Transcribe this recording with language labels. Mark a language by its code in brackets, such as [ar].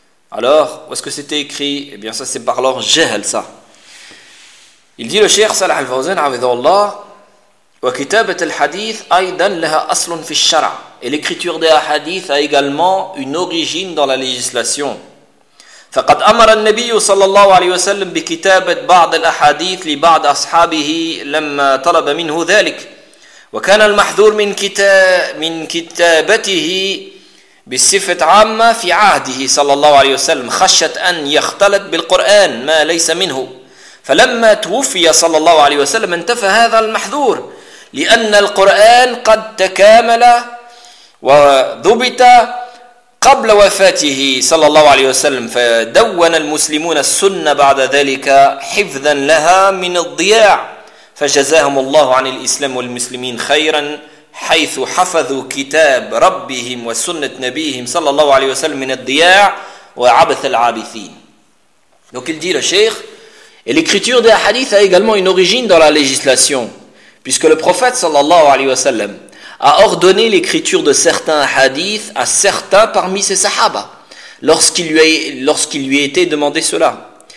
[fr] Alors, où est-ce que c'était écrit? Eh bien, ça, c'est par leur jahl, ça. Il dit le Cheikh Salah al-Fawzan, avidallah, [ar] وكتابه الحديث ايضا لها اصل في الشرع [fr] et l'écriture des hadith a également une origine dans la législation. [ar] فقد امر النبي صلى الله عليه وسلم بكتابه بعض الاحاديث لبعض اصحابه لما طلب منه ذلك وكان المحذور من كتابته بصفه عامه في عهده صلى الله عليه وسلم خشيه ان يختلط بالقران ما ليس منه فلما توفي صلى الله عليه وسلم انتفى هذا المحذور لأن القرآن قد تكامل وضبط قبل وفاته صلى الله عليه وسلم فدون المسلمون السنة بعد ذلك حفظا لها من الضياع فجزاهم الله عن الإسلام والمسلمين خيرا حيث حفظوا كتاب ربهم وسنة نبيهم صلى الله عليه وسلم من الضياع وعبث العابثين. [fr] Donc il dit le Cheikh, et l'écriture des hadiths a également une origine dans la législation. Puisque le prophète sallallahu alayhi wa sallam a ordonné l'écriture de certains hadiths à certains parmi ses sahaba lorsqu'il lui était demandé cela.